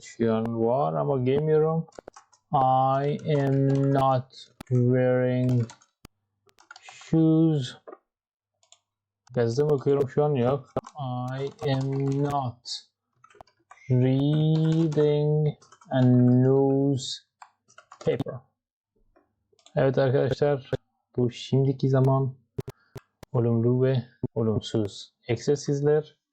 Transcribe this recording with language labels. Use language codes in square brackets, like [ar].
[tr] Şu an var ama giymiyorum. [en] I am not wearing shoes. [tr] Gazete mi okuyorum şu an? Yok. [en] I am not reading a newspaper. [tr] Evet arkadaşlar, bu şimdiki zaman olumlu ve olumsuz egzersizler.